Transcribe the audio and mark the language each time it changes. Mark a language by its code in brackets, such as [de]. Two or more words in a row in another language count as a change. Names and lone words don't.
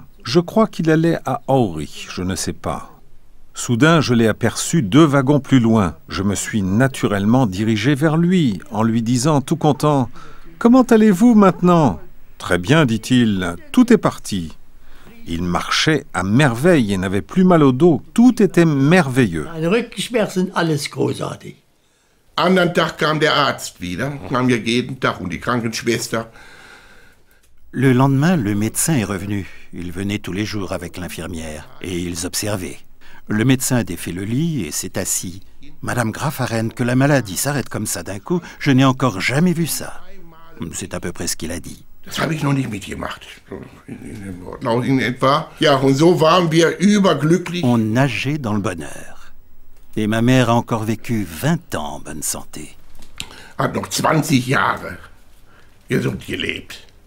[fr] Je crois qu'il allait à Aurich, je ne sais pas. Soudain, je l'ai aperçu 2 wagons plus loin. Je me suis naturellement dirigé vers lui, en lui disant, tout content, « Comment allez-vous maintenant ?»« Très bien, dit-il, tout est parti. » Il marchait à merveille et n'avait plus mal au dos. Tout était merveilleux. [de] Anderen Tag kam der Arzt wieder, kam ja jeden Tag und die Krankenschwester. [fr] Le lendemain, le médecin est revenu. Il venait tous les jours avec l'infirmière et ils observaient. Le médecin a défait le lit et s'est assis. « Madame Grafaren, que la maladie s'arrête comme ça d'un coup, je n'ai encore jamais vu ça. » C'est à peu près ce qu'il a dit. [de] Das habe ich noch nicht mitgemacht. In etwa. Ja, und so waren wir überglücklich. [fr] On nageait dans le bonheur. Et ma mère a encore vécu 20 ans en bonne santé. [de] Hat noch 20 Jahre gesund gelebt.